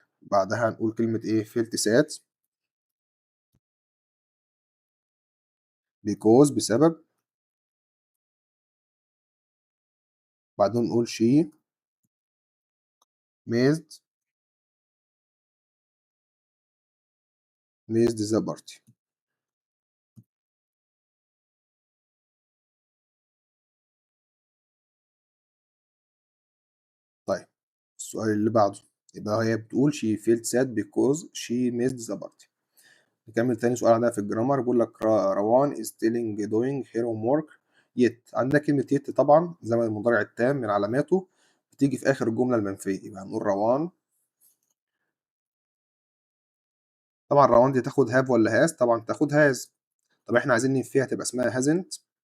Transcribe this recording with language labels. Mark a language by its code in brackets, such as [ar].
[ar] بعدها هنقول كلمة إيه [en] felt sad because [ar] بسبب. بعدين نقول [en] she missed the party. [ar] طيب السؤال اللي بعده، يبقى هي بتقول [en] she felt sad because she missed the party. [ar] نكمل تاني سؤال عندنا في الجرامر، بيقول لك روان [en] is still doing her homework yet. [ar] عندنا كلمة yet طبعا زمن المضارع التام من علاماته بتيجي في آخر الجملة المنفية، يبقى هنقول روان. طبعا روان دي تاخد have ولا has؟ طبعا تاخد has. طب احنا عايزين ننفيها تبقى اسمها hasn't.